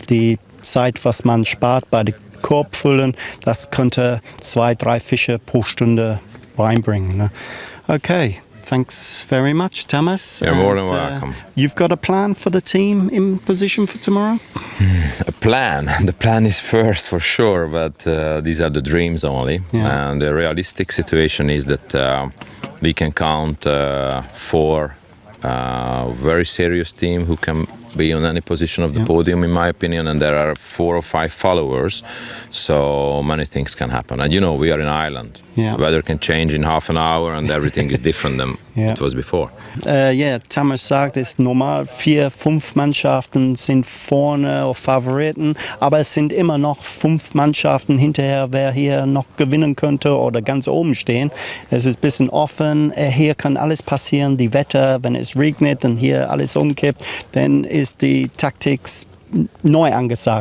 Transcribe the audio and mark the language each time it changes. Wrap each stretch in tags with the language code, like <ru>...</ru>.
<de>Die Zeit, was man spart bei den Korbfüllen, das könnte 2, 3 Fische pro Stunde reinbringen. Ne?</de> <en>Okay, thanks very much, Tammas. You're more than welcome. You've got a plan for the team in position for tomorrow? A plan. The plan is first for sure, but these are the dreams only. Yeah. And the realistic situation is that we can count 4 very serious team who can be on any position of the podium, in my opinion, and there are 4 or 5 followers, so many things can happen. And we are in Ireland. Yeah. The weather can change in half an hour and everything is different than it was before.</en> <de>Tammas sagt, es ist normal, 4, 5 Mannschaften sind vorne auf Favoriten, aber es sind immer noch 5 Mannschaften hinterher, wer hier noch gewinnen könnte oder ganz oben stehen. Es ist ein bisschen offen, hier kann alles passieren, die Wetter, wenn es regnet und hier alles umkippt, dann ist die Taktik neu angesagt.</de>